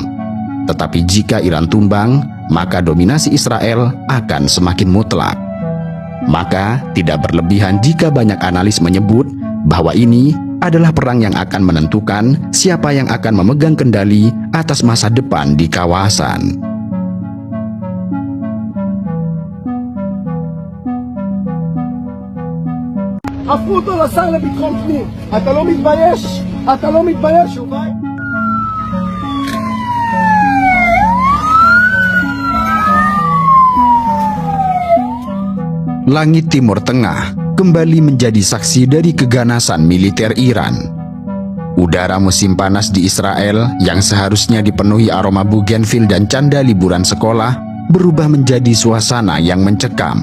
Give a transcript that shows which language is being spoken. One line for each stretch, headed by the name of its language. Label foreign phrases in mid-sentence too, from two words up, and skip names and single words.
Indonesian: Tetapi jika Iran tumbang, maka dominasi Israel akan semakin mutlak. Maka tidak berlebihan jika banyak analis menyebut bahwa ini adalah perang yang akan menentukan siapa yang akan memegang kendali atas masa depan di kawasan.
Hebrew: הפוטו לשר לביטחון פנים, אתה לא מתבייש? אתה לא מתבייש, יובל?
Indonesian: Langit Timur Tengah kembali menjadi saksi dari keganasan militer Iran. Udara musim panas di Israel yang seharusnya dipenuhi aroma bugenvil dan canda liburan sekolah berubah menjadi suasana yang mencekam.